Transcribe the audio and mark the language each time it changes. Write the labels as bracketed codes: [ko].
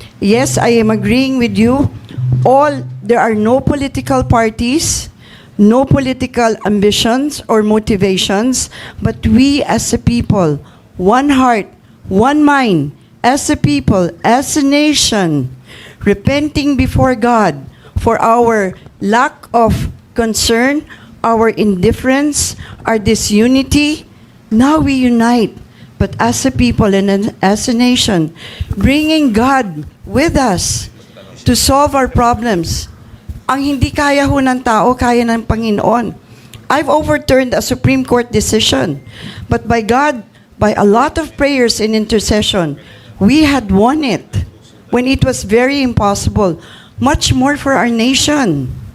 [en] Yes, I am agreeing with you. There are no political parties, no political ambitions or motivations, but we as a people, one heart, one mind, as a people, as a nation, repenting before God for our lack of concern, our indifference, our disunity. Now we unite, but as a people and as a nation, bringing God with us to solve our problems. [tl] Ang hindi kaya ho ng tao, kaya ng Panginoon. [en] I've overturned a Supreme Court decision, but by God, by a lot of prayers and intercession, we had won it when it was very impossible. Much more for our nation.